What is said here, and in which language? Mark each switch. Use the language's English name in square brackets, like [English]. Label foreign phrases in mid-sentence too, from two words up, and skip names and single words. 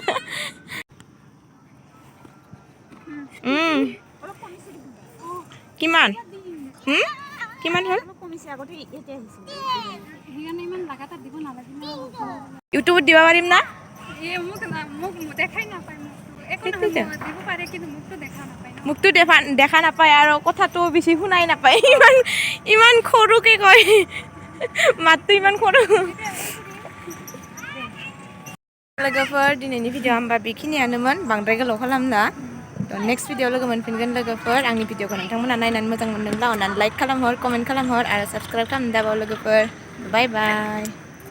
[Assamese] কিমান? কিমান হ'ল? YouTube দিব পাৰিম ন? মুখটো দেখা নাপায় আৰু কথাটো বেছি শুনাই নাপায় ইমান খৰুকে কয় মাতটো ইমান খৰু [Bodo] लोगोफोर दिनैनि भिडिअ आंबा बेखिनियानोमोन बांद्राय गोलाव खालामना [English] next video [Bodo] लोगो मोनफिनगोन लोगोफोर आंनि भिडिअखौ नोंथांमोना नायनानै मोजां मोनदोंब्ला अननानै लाइक खालामहर कमेन्ट खालामहर आरो साबस्क्राइब खालामनो दाबाव लोगोफोर [English] bye bye